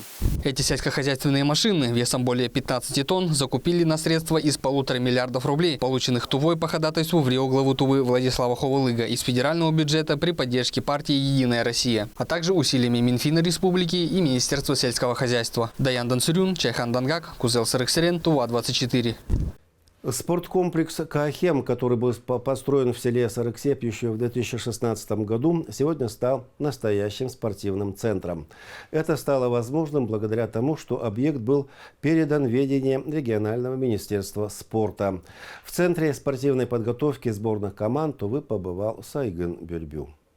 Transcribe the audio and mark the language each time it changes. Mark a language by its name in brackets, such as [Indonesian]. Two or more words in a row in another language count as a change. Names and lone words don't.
[Russian] Эти сельскохозяйственные машины весом более 15 тонн закупили на средства из 1,5 миллиарда рублей, полученных Тувой по ходатайству в Рио главы Тувы Владислава Хавалыга из федерального бюджета при поддержке партии «Единая Россия», а также усилиями Минфина Республики и Министерства сельского хозяйства. Даян Дансурюн, Чайхан Дангак, Кузел Сарыксерен, Тува 24. Спорткомплекс «Каахем», который был построен в селе Сарыксеп еще в 2016 году, сегодня стал настоящим спортивным центром. Это стало возможным благодаря тому, что объект был передан в ведение регионального министерства спорта. В Центре спортивной подготовки сборных команд Тувы побывал Сайгын Бюрбю.